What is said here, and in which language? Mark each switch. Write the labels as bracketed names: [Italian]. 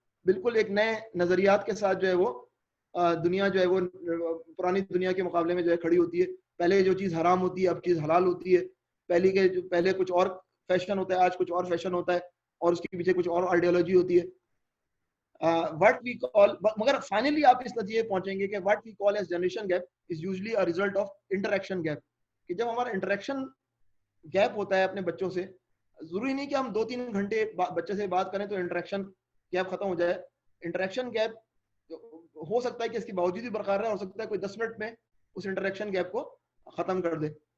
[Urdu] بالکل ایک نئے نظریات کے ساتھ جو ہے وہ دنیا جو ہے وہ پرانی دنیا کے مقابلے میں جو ہے کھڑی ہوتی ہے. پہلے جو چیز حرام ہوتی ہے اب چیز حلال ہوتی ہے. پہلے کچھ اور فیشن ہوتا ہے, آج کچھ اور فیشن ہوتا ہے اور اس کے پیچھے کچھ اور آئیڈیالوجی ہوتی ہے. [English] What we call, [Urdu] مگر فائنلی آپ اس نتیجے پہنچیں گے کہ [English] what we call as generation gap is usually a result of interaction gap. [Urdu] کہ جب ہمارا انٹریکشن گیپ ہوتا ہے اپنے بچوں سے, ضروری نہیں کہ ہم 2-3 گھنٹے بچے سے بات کریں تو انٹریکشن گیپ ختم ہو جائے. انٹریکشن گیپ ہو سکتا ہے کہ اس کے باوجود بھی برقرار رہے, ہو سکتا ہے کوئی 10 منٹ میں اس انٹریکشن گیپ کو ختم کر دے.